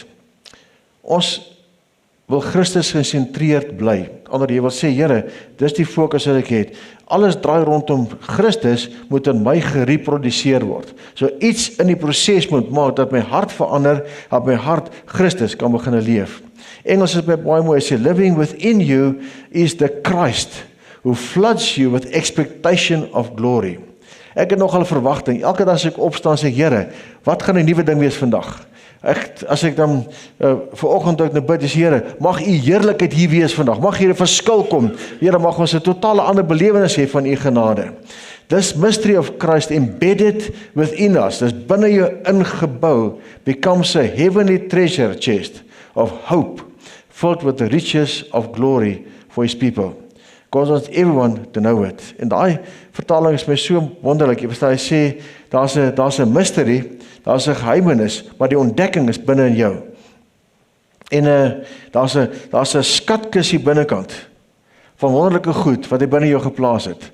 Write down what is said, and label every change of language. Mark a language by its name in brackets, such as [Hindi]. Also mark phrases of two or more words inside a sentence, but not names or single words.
[Afrikaans] Ons wil Christus gesentreerd bly. Ander jy wil sê, Here, dis die fokus wat ek het. Alles draai rondom Christus, moet in my gereproduseer word. So iets in die proses moet maak dat my hart verander, dat my hart Christus kan begin leef. Engels is baie mooi, sê, [English] living within you is the Christ who floods you with expectation of glory. [Afrikaans] Ek het nogal verwagting, elke dag as ek opstaan sê, Here, wat gaan 'n nuwe ding wees vandag? As ek dan vanoggend ook nou bid, is Here, mag u heerlikheid hier wees vandag, mag hier 'n verskil kom, Here, mag ons 'n totale ander belewenis hê van u genade. [English] This mystery of Christ embedded within us, [Afrikaans] dis binne jou ingebou, [English] becomes a heavenly treasure chest of hope, filled with the riches of glory for his people. God wants everyone to know it. [Afrikaans] En daai vertaling is my so wonderlik. Jy verstaan, hy sê, daar's 'n mystery, daar's 'n geheimenis, maar die ontdekking is binne in jou. En daar's 'n skatkis hier binnekant van wonderlike goed wat hy binne jou geplaas het.